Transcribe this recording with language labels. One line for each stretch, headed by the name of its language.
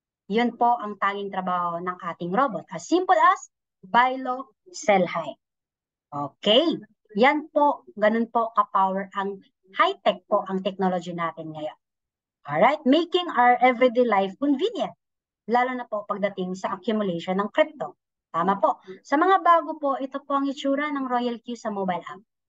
Filipino: Yun po ang tanging trabaho ng ating robot.
English: As simple as buy low, sell high. Okay.
Filipino: Yan po, ganun po ka-power ang high-tech po ang technology natin ngayon. Alright,
English: making our everyday life convenient.
Filipino: Lalo na po pagdating sa accumulation ng crypto. Tama po. Sa mga bago po, ito po ang itsura ng Royal Q sa mobile app.